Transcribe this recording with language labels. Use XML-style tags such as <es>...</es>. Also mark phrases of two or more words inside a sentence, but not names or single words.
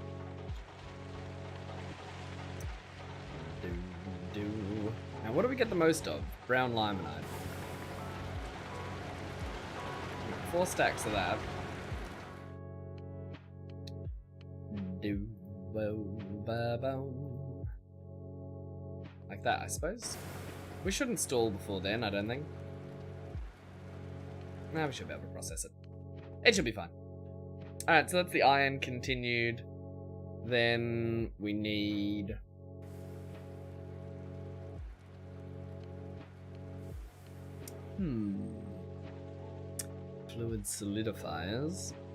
<en>Do. Now, what do we get the most of? Brown limonite. 4 stacks of that. Do bo ba bo. Like that, I suppose. We shouldn't stall before then, I don't think. Nah, we should be able to process it. It should be fine. Alright, so that's the iron continued. Then we need... Fluid solidifiers.</en>